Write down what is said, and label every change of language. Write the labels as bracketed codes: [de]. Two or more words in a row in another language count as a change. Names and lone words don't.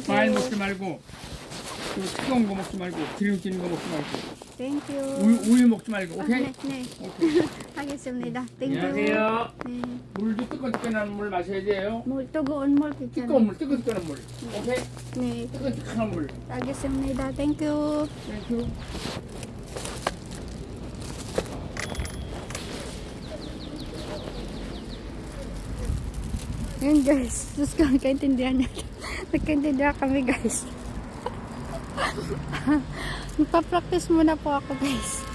[ko] 과일 먹지 말고, 그 차가운 거 먹지 말고, 기름진 거 먹지 말고, 땡큐. 우유 먹지 말고, 오케이? 네. 오케이. 하겠습니다. 땡큐. 안녕하세요. 네. 물도 뜨끈뜨끈한 물 마셔야 돼요. 뜨거운 물 괜찮아요? 뜨거운 물, 뜨끈뜨끈한 물. 오케이? 네. 뜨끈뜨끈한 물. 알겠습니다. 땡큐. 땡큐. [tl] Yun, guys. Diyos ko, nagkaintindihan niya. Nagkaintindihan kami, guys. Magpa-practice muna po ako, guys.